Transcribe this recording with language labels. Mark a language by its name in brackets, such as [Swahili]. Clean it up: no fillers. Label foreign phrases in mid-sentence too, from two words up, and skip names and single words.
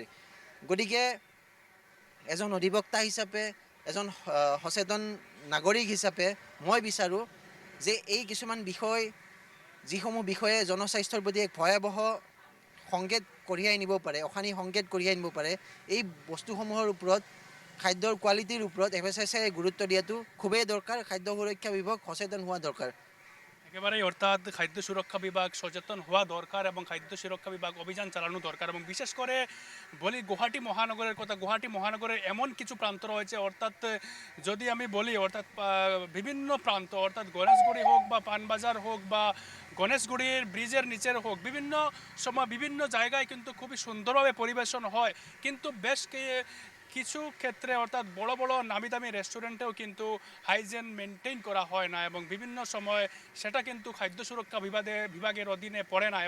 [Assamese] গতিকে এজন অধিবক্তা হিচাপে, এজন সচেতন নাগৰিক হিচাপে মই বিচাৰোঁ যে এই কিছুমান যিসমূহ বিষয়ে জনস্বাস্থ্যৰ প্ৰতি এক ভয়াৱহ সংকেত কঢ়িয়াই নিব পাৰে, অশানি সংকেত কঢ়িয়াই নিব পাৰে, এই বস্তুসমূহৰ ওপৰত খাদ্যৰ কোৱালিটিৰ ওপৰত FSSAই গুৰুত্ব দিয়াটো খুবেই দৰকাৰ। খাদ্য সুৰক্ষা বিভাগ সচেতন হোৱা দৰকাৰ। [Bangla] একেবারেই, অর্থাৎ খাদ্য সুরক্ষা বিভাগ সচেতন হওয়া দরকার এবং খাদ্য সুরক্ষা বিভাগ অভিযান চালানো দরকার। এবং বিশেষ করে বলি গুয়াহাটি মহানগরের কথা, গুয়াহাটি মহানগরের এমন কিছু প্রান্ত রয়েছে, অর্থাৎ যদি আমি বলি অর্থাৎ বিভিন্ন প্রান্ত, অর্থাৎ গণেশগুড়ি হোক বা পানবাজার হোক বা গণেশগুড়ির ব্রিজের নিচের হোক, বিভিন্ন সময় বিভিন্ন জায়গায় কিন্তু খুবই সুন্দরভাবে পরিবেশন হয়, কিন্তু বেশ কিছু ক্ষেত্রে অর্থাৎ বড় বড় নামি দামি রেস্টুরেন্টেও কিন্তু [English] hygiene maintain [Bangla] করা হয় না এবং বিভিন্ন সময় সেটা কিন্তু খাদ্য সুরক্ষা বিভাগের অধীনে পড়ে না।